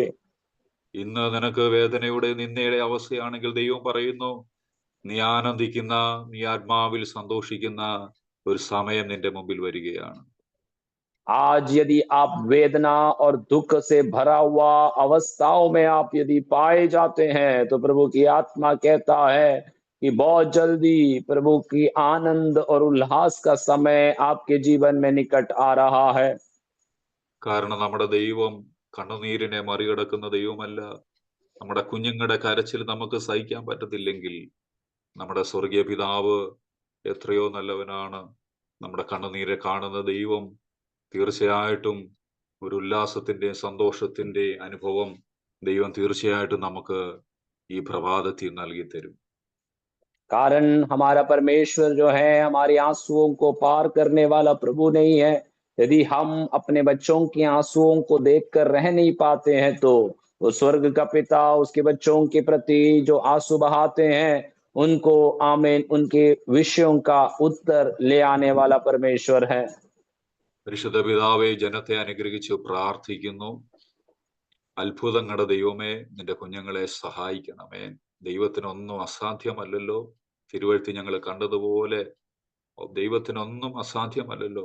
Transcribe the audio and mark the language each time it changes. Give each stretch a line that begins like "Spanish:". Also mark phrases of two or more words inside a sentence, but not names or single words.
Malayalam: ഇന്ന് നിനക്ക് വേദനയുടെ നിന്ദയുടെ അവസ്ഥയാണെങ്കിൽ ദൈവം പറയുന്നു, നീ ആനന്ദിക്കുന്ന, നീ ആത്മാവിൽ സന്തോഷിക്കുന്ന ഒരു സമയം നിന്റെ മുമ്പിൽ വരികയാണ്.
Hindi: आज यदि आप वेदना और दुख से भरा हुआ अवस्थाओं में आप यदि पाए जाते हैं, तो प्रभु की आत्मा कहता है कि बहुत जल्दी प्रभु की आनंद और उल्लास का समय आपके जीवन में निकट आ रहा है।
Malayalam: കാരണം നമ്മുടെ ദൈവം കണ്ണുനീരിനെ മറികടക്കുന്ന ദൈവമല്ല. നമ്മുടെ കുഞ്ഞുങ്ങളുടെ കരച്ചിൽ നമുക്ക് സഹിക്കാൻ പറ്റത്തില്ലെങ്കിൽ നമ്മുടെ സ്വർഗീയ പിതാവ് എത്രയോ നല്ലവനാണ്. നമ്മുടെ കണ്ണുനീരെ കാണുന്ന ദൈവം തീർച്ചയായിട്ടും ഒരു ഉല്ലാസത്തിന്റെ സന്തോഷത്തിന്റെ അനുഭവം ദൈവം തീർച്ചയായിട്ടും നമുക്ക് ഈ പ്രഭാതത്തിൽ നൽകി തരും.
Hindi: कारण हमारा परमेश्वर जो है हमारे आंसुओं को पार करने वाला प्रभु नहीं है। यदि हम अपने बच्चों के आंसुओं को देखकर रह नहीं पाते हैं, तो वो स्वर्ग का पिता उसके बच्चों के प्रति जो आंसू बहाते हैं, उनको आमीन उनके विषयों का उत्तर ले आने वाला परमेश्वर है।
Malayalam: പരിശുദ്ധ പിതാവേ, ജനത്തെ അനുഗ്രഹിച്ച് പ്രാർത്ഥിക്കുന്നു. അത്ഭുതങ്ങളുടെ ദൈവമേ, നിന്റെ കുഞ്ഞുങ്ങളെ സഹായിക്കണമേ. ദൈവത്തിനൊന്നും അസാധ്യമല്ലല്ലോ. തിരുവഴുത്തിൽ ഞങ്ങൾ കണ്ടതുപോലെ ദൈവത്തിനൊന്നും അസാധ്യമല്ലല്ലോ.